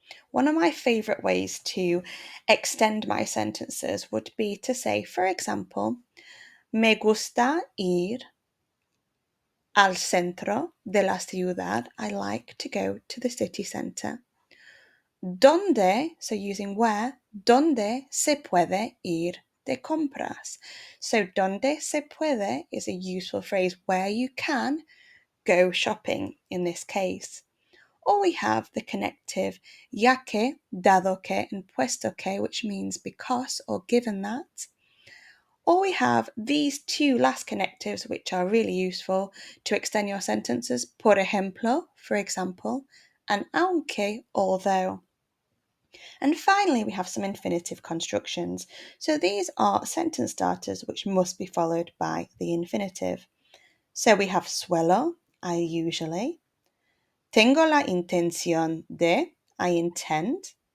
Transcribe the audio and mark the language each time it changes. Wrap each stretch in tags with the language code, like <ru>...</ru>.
<en>One of my favourite ways to extend my sentences would be to say, for example,</en> <es>me gusta ir al centro de la ciudad.</es> <en>I like to go to the city centre.</en> <es>Donde,</es> <en>so using where,</en> <es>donde se puede ir de compras.</es> <en>So</en> <es>donde se puede</es> <en>is a useful phrase where you can go shopping in this case. Or we have the connective ya que, dado que, and puesto que, which means because or given that. Or we have these two last connectives, which are really useful to extend your sentences. Por ejemplo, for example, and aunque, although. And finally, we have some infinitive constructions. So these are sentence starters which must be followed by the infinitive. So we have suelo, I usually.</en> <es>Tengo la intención de,</es> <en>I intend.</en>